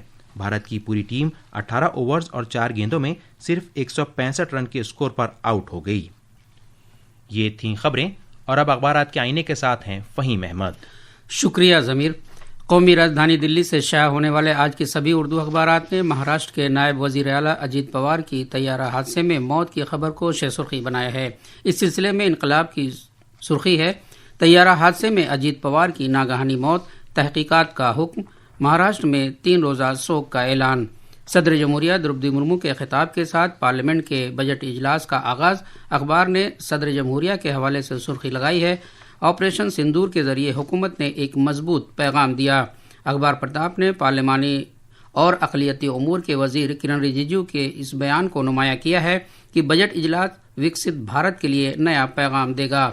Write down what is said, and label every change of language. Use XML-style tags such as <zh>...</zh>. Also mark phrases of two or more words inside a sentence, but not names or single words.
<ur>بھارت کی پوری ٹیم 18 اوورز اور 4 گیندوں میں صرف 165 رن کے اسکور پر آؤٹ ہو گئی۔ یہ تھیں خبریں اور اب اخبارات کے آئینے کے ساتھ ہیں فہیم احمد۔ شکریہ ضمیر۔ قومی راجدھانی دلی سے شائع ہونے والے آج کے سبھی اردو اخبارات نے مہاراشٹر کے نائب وزیر اعلیٰ اجیت پوار کی طیارہ حادثے میں موت کی خبر کو شہ سرخی بنایا ہے۔ اس سلسلے میں انقلاب کی سرخی ہے، طیارہ حادثے میں اجیت پوار کی ناگہانی موت، تحقیقات کا حکم، مہاراشٹر میں 3 روزہ سوگ کا اعلان۔ صدر جمہوریہ دروپدی مرمو کے خطاب کے ساتھ پارلیمنٹ کے بجٹ اجلاس کا آغاز۔ اخبار نے صدر جمہوریہ کے حوالے سے سرخی لگائی ہے، آپریشن سندور کے ذریعے حکومت نے ایک مضبوط پیغام دیا۔ اخبار پرتاپ نے پارلیمانی اور اقلیتی امور کے وزیر کرن رجیجو کے اس بیان کو نمایاں کیا ہے کہ بجٹ اجلاس وکست بھارت کے لیے نیا پیغام دے گا۔</ur>